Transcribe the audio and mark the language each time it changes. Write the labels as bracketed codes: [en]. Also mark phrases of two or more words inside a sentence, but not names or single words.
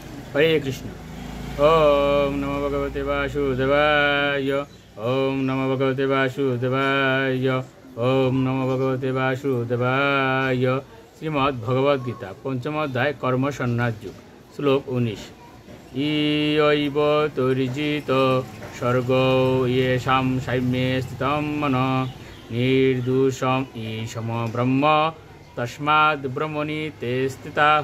[sa] হরে কৃষ্ণ। ওম নমো ভগবতে বাসুদেবায়। ওম নমো ভগবতে বাসুদেবায়। ওম নমো ভগবতে বাসুদেবায়। [bn] শ্রীমদ্ ভগবদ্গীতা পঞ্চম অধ্যায় কর্ম সন্ন্যাস যোগ। শ্লোক 19। [sa] ইয়ৈব তরিজিত স্বর্গ ইয়েষাং সাম্যে স্থিতং মনঃ নির্দোষম ঈশম ব্রহ্ম তস্মাদ্ ব্রহ্মণি তে স্থিতাঃ।